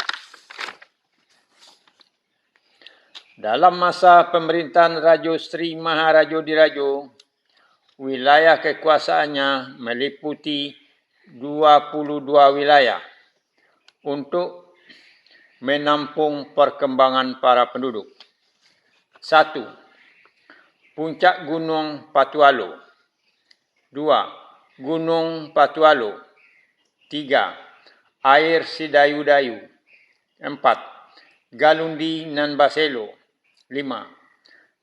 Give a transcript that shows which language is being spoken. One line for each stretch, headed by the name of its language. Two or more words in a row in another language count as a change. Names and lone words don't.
Indonesian: Dalam masa pemerintahan Rajo Sri Maharajo Dirajo, wilayah kekuasaannya meliputi 22 wilayah untuk menampung perkembangan para penduduk. 1. Puncak Gunung Patualo. 2. Gunung Patualo. 3. Air Sidayu-dayu. 4. Galundi nan Baselo. 5.